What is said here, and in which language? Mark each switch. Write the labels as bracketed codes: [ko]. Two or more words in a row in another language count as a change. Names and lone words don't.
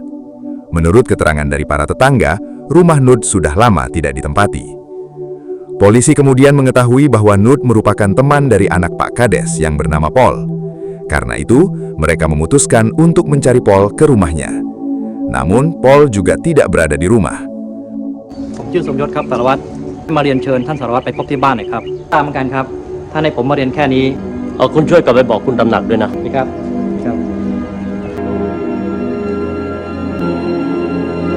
[id] Menurut keterangan dari para tetangga, rumah Nud sudah lama tidak ditempati. Polisi kemudian mengetahui bahwa Nud merupakan teman dari anak Pak Kades yang bernama Pol. Karena itu, mereka memutuskan untuk mencari Pol ke rumahnya. Namun, Pol juga tidak berada di rumah. [th] ผมชื่อสมยศครับสารวัตรมาเรียนเชิญท่านสารวัตรไปพบที่บ้านหน่อยครับตามกันครับท่านให้ผมมาเรียนแค่นี้ เอาคุณช่วยกลับไปบอกคุณตำหนักด้วยนะ นี่ครับครับ